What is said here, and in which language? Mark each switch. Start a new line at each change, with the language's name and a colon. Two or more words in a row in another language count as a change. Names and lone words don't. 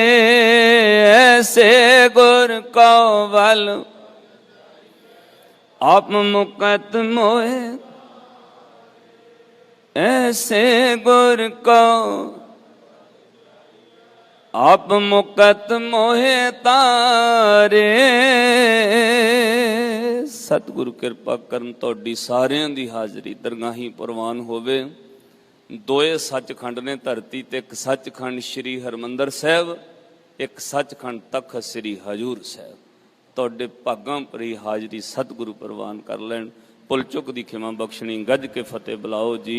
Punjabi: ਐਸੇ ਗੁਰ ਕੋ ਬਲ, ਆਪ ਮੁਕਤ ਮੋਹੇ, ਐਸੇ ਗੁਰ ਕੋ, ਆਪ ਮੁਕਤ ਮੋਹੇ ਤਾਰੇ। ਸਤਗੁਰੂ ਕਿਰਪਾ ਕਰਨ ਤੁਹਾਡੀ ਸਾਰਿਆਂ ਦੀ ਹਾਜ਼ਰੀ ਦਰਗਾਹੀ ਪ੍ਰਵਾਨ ਹੋਵੇ। ਦੋਏ ਸੱਚਖੰਡ ਨੇ ਧਰਤੀ ਤੇ, ਇੱਕ ਸੱਚਖੰਡ ਸ੍ਰੀ ਹਰਮੰਦਰ ਸਾਹਿਬ, ਇੱਕ ਸੱਚਖੰਡ ਤਖਤ ਸ੍ਰੀ ਹਜੂਰ ਸਾਹਿਬ। ਤੁਹਾਡੇ ਭਾਗਾਂ ਭਰੀ ਹਾਜ਼ਰੀ ਸਤਿਗੁਰੂ ਪ੍ਰਵਾਨ ਕਰ ਲੈਣ। ਭੁੱਲ ਚੁੱਕ ਦੀ ਖਿਮਾ ਬਖਸ਼ਣੀ, ਗੱਜ ਕੇ ਫਤਿਹ ਬੁਲਾਓ ਜੀ।